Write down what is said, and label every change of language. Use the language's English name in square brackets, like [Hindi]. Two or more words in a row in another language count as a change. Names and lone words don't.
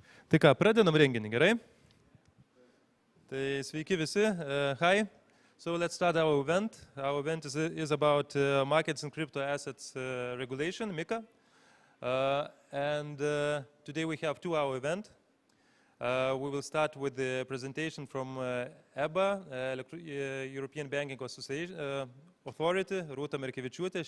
[Lithuanian] Tai ką, pradedam renginį, gerai? Tai sveiki visi. [English] Hi. So let's start our event. Our event is about markets and crypto assets regulation, MiCA. Today we have 2-hour event. We will start with the presentation from EBA, European Banking Authority, Rūta Merkevičiūtė.